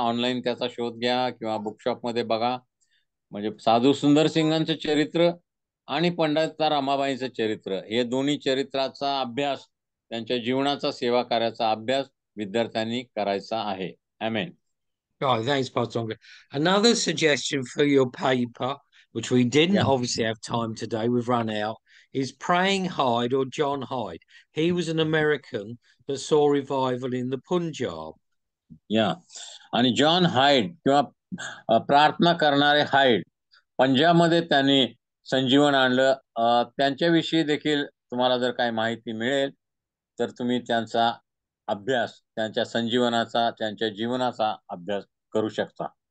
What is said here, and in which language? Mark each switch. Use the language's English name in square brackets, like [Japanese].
[Marathi] Online त्याचा शोध घ्या किंवा बुकशॉपमध्ये बघा. म्हणजे साधू सुंदर सिंगांचं चरित्र आणि पंडिता रमाबाईंचं चरित्र हे दोन्ही चरित्राचा अभ्यास, त्यांच्या जीवनाचा सेवा कार्याचा अभ्यास विद्यार्थ्यांनी करायचा आहे. आमेन. [English] Right, thanks, Pastor. Another suggestion for your paper, which we didn't obviously have time today, we've run out, is Praying Hyde or John Hyde. He was an American that saw revival in the Punjab. [Marathi] या आणि John hide किंवा प्रार्थना करणारे hide, पंजाबमध्ये त्यांनी संजीवन आणलं. त्यांच्याविषयी देखील तुम्हाला जर काही माहिती मिळेल तर तुम्ही त्यांचा अभ्यास, त्यांच्या संजीवनाचा, त्यांच्या जीवनाचा अभ्यास करू शकता.